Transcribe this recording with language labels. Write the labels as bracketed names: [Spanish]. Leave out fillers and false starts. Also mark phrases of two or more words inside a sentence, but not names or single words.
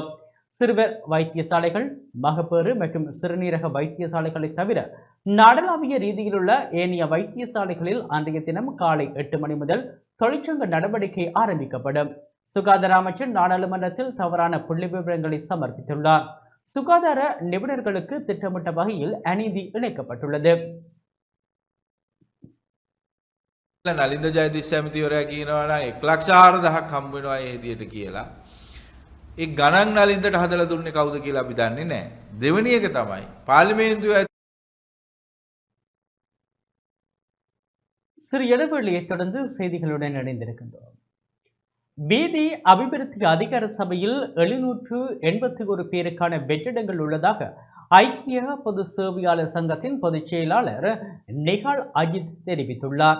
[Tamil] சிறுவர் வைத்தியசாலைகள், மகப்பேறு மற்றும் சிறுநீரக வைத்தியசாலைகளை தவிர நாடளாவிய ரீதியிலுள்ள ஏனைய வைத்தியசாலைகளில் அன்றைய தினம் காலை 8 மணி முதல் தொழிற்சங்க நடவடிக்கை ஆரம்பிக்கப்படும். சுகாதார அமைச்சர் நாடாளுமன்றத்தில் தவறான புள்ளி விவரங்களை சமர்ப்பித்துள்ளார். சுகாதார நிபுணர்களுக்கு திட்டமிட்ட வகையில் அநீதி இணைக்கப்பட்டுள்ளது. [Sinhala] නලින්ද ජයතිස්ස ඇමතිවරයා කියනවා නම් 1,04,000ක් හම්බ වෙනවා ඒ විදියට කියලා. ඒ ගණන් නලින්දට හදලා දුන්නේ කවුද කියලා අපි දන්නේ නැහැ. දෙවෙනි එක තමයි පාර්ලිමේන්තුවේ [Tamil] சிறு இடைவெளியை தொடர்ந்து செய்திகளுடன் இணைந்திருக்கின்றோம். வீதி அபிவிருத்தி அதிகார சபையில் 781 பேருக்கான வெற்றிடங்கள் உள்ளதாக ஐக்கிய பொது சேவையாளர் சங்கத்தின் பொதுச் செயலாளர் நிகால் அஜித் தெரிவித்துள்ளார்.